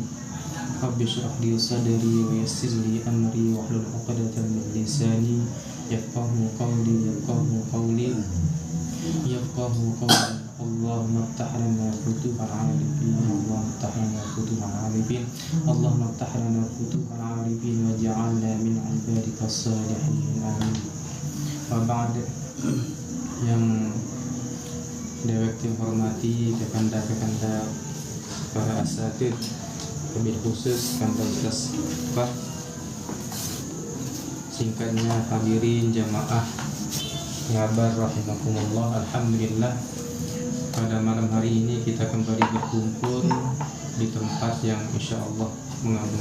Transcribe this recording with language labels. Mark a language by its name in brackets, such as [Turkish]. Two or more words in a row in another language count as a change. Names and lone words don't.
[Arabic] رب اشرح لي صدري ويسر لي أمري واحلل عقدة من لساني يفقهوا قولي. اللهم افتح لنا فتوح العارفين. اللهم افتح لنا فتوح العارفين واجعلنا من عبادك الصالحين آمين. [Indonesian] وبعد yang dewek hormati kekanda para asatid, wabil khusus kanda Ustaz Pak, singkatnya hadirin jamaah ngabar rahimakumullah. Alhamdulillah, pada malam hari ini kita kembali berkumpul di tempat yang insya Allah mengandung